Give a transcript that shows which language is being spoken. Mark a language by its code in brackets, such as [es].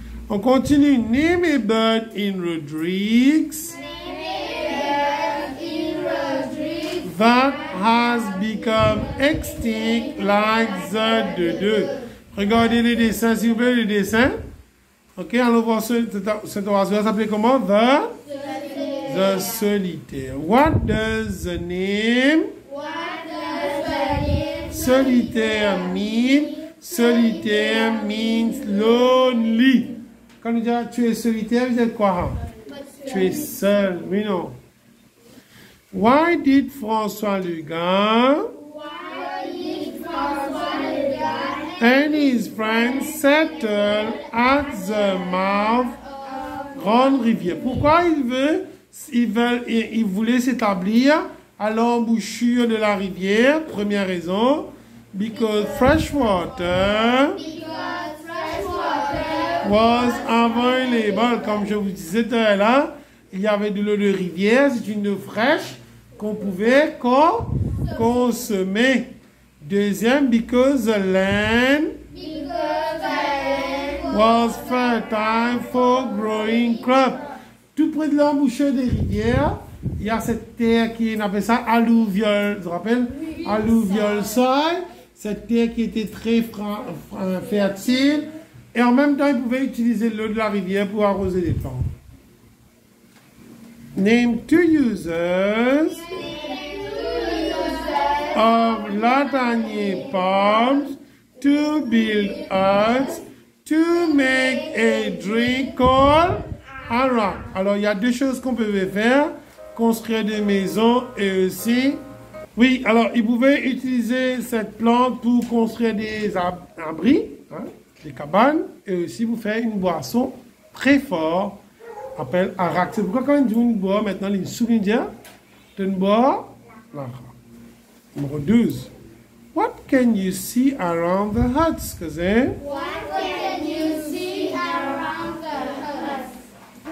[fr] On continue. [en] Name a bird in Rodrigues that has become extinct like the deux. [fr] Regardez les dessins, s'il vous plaît, les dessins. Ok, allons voir cette oraison s'appelait comment? [en] The solitaire. What does the name solitaire mean? Solitaire means lonely. [fr] Quand on dit tu es solitaire, vous êtes quoi? Tu es seul, oui non. [en] Why did François Legan and his friends settle at the mouth Grande Rivière? [fr] Pourquoi ils voulaient s'établir à l'embouchure de la rivière? Première raison, [en] because fresh water was available. [fr] Comme je vous disais tout à l'heure, il y avait de l'eau de rivière, c'est une eau fraîche qu'on pouvait consommer. Deuxième, [en] because the land was fertile for growing crops. [fr] Tout près de l'embouchure des rivières, il y a cette terre qui, on appelle ça alluvial, je vous rappelle, [en] alluvial soil, [fr] cette terre qui était très fertile, et en même temps, ils pouvaient utiliser l'eau de la rivière pour arroser les plantes. [en] Name two users of latanier palms to build huts to make a drink called arak. [fr] Alors, il y a deux choses qu'on pouvait faire, construire des maisons et aussi... Oui, alors, ils pouvaient utiliser cette plante pour construire des abris, hein, des cabanes, et aussi pour faire une boisson très forte, appelle arak. C'est pourquoi quand ils disent une boire, maintenant, ils souviennent de boire l'arak. Numéro 12. [en] What can you see around the huts, cousin? What can you see around the huts?